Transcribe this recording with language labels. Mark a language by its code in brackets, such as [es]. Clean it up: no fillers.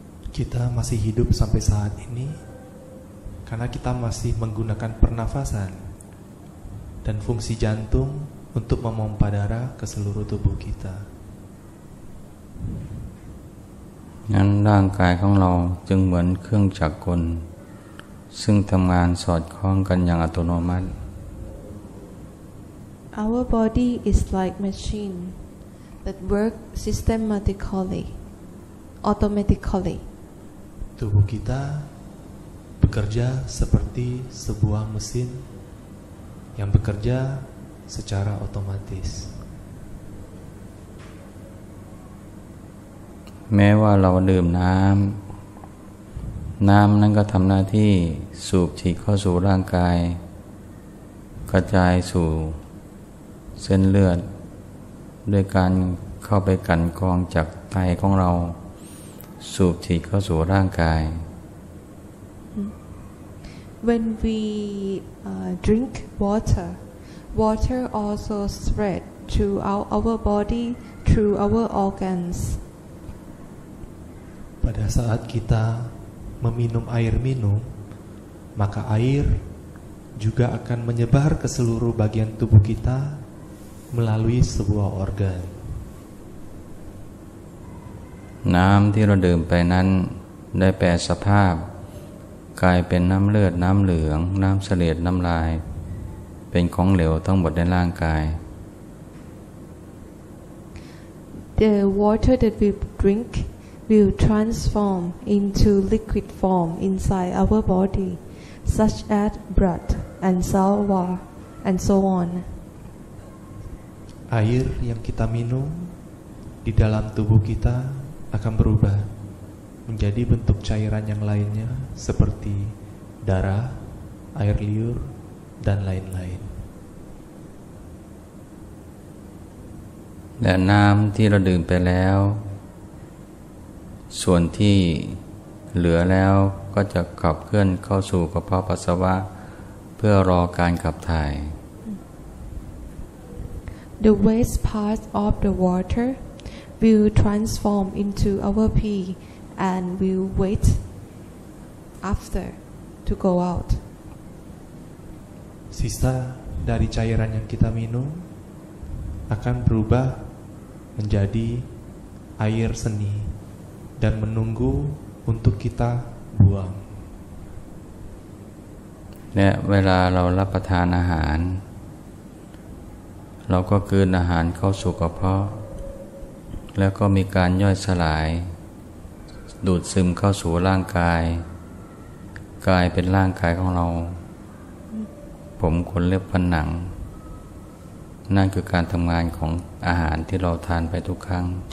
[id] Kita masih hidup sampai saat ini karena kita masih menggunakan pernafasan dan fungsi jantung untuk memompa darah ke seluruh tubuh kita. [th] งั้นร่างกายของเราจึงเหมือนเครื่องจักรกลซึ่งทำงานสอดคล้องกันอย่างอัตโนมัติ [en] Our body is like machine that work systematically, automatically. [id] Tubuh kita bekerja seperti sebuah mesin yang bekerja secara otomatis. [th] แม้ว่าเราดื่มน้ำนั้นก็ทำหน้าที่สูบฉีดเข้าสู่ร่างกายกระจายสู่เส้นเลือดด้วยการเข้าไปกลั่นกรองจากไตของเราสูบฉีดเข้าสู่ร่างกาย [en] When we drink water also spread throughout our body through our organs. [id] Pada saat kita meminum air minum, maka air juga akan menyebar ke seluruh bagian tubuh kita melalui sebuah organ. [th] น้ำที่เราดื่มไปนั้นได้แปรสภาพกลายเป็นน้ำเลือดน้ำเหลืองน้ำเสลดน้ำลายเป็นของเหลวทั้งหมดในร่างกาย [en] The water that we drink will transform into liquid form inside our body, such as blood and saliva and so on. [id] Air yang kita minum di dalam tubuh kita akan berubah menjadi bentuk cairan yang lainnya seperti darah, air liur, dan lain-lain. [th] และน้ำที่เราดื่มไปแล้วส่วนที่เหลือแล้วก็จะขับเคลื่อนเข้าสู่กระเพาะปัสสาวะเพื่อรอการขับถ่าย [en] The waste part of the water will transform into our pee and will wait after to go out. [id] Sisa dari cairan yang kita minum akan berubah menjadi air seni dan menunggu untuk kita buang. [th] และเวลาเรารับประทานอาหารเราก็กลืนอาหารเข้าสู่กระเพาะแล้วก็มีการย่อยสลายดูดซึมเข้าสู่ร่างกายกลายเป็นร่างกายของเราผมขนเล็บฟันหนังนั่นคือการทำงานของอาหารที่เราทานไปทุกครั้ง